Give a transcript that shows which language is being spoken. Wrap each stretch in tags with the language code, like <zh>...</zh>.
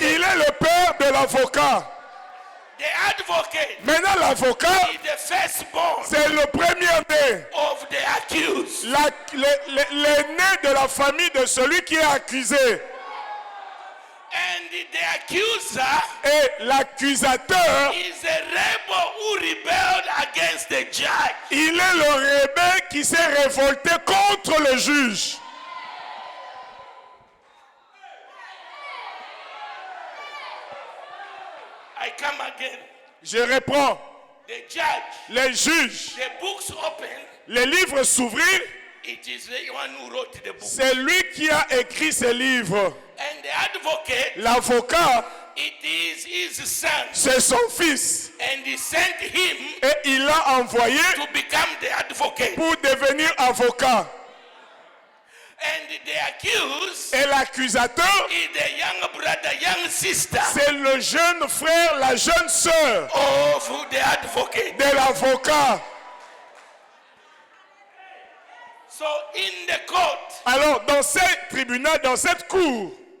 <fr>il est le père de l'avocat.</fr> <en>The advocate</en> <fr>Maintenant, l'avocat,</fr> <en>is the firstborn</en> <fr>c'est le premier-né.</fr> <en>of the accused.</en> <fr>L'aîné de la famille de celui qui est accusé.</fr> <en>And the accuser</en> <fr>Et l'accusateur,</fr> <en>is a rebel who rebelled against the judge.</en> <fr>il est le rebelle qui s'est révolté contre le juge.</fr> <en>I come again.</en> <fr>Je reprends.</fr> <en>The judge,</en> <fr>Les juges,</fr> <en>the books open,</en> <fr>les livres s'ouvrirent.</fr> <en>it is the one who wrote the book.</en> <fr>C'est lui qui a écrit ces livres.</fr> <en>And the advocate,</en> <fr>L'avocat,</fr> <en>it is his son.</en> <fr>c'est son fils.</fr> <en>And he sent him</en> <fr>Et il l'a envoyé</fr> <en>to become the advocate.</en> <fr>pour devenir avocat.</fr> <en>And the accused</en> <fr>Et l'accusateur,</fr> <en>is the young brother, young sister</en> <fr>c'est le jeune frère, la jeune sœur</fr> <en>of the advocate.</en> <fr>de l'avocat.</fr> <en>So in the court,</en> <fr>Alors, dans ce tribunal, dans cette cour,</fr>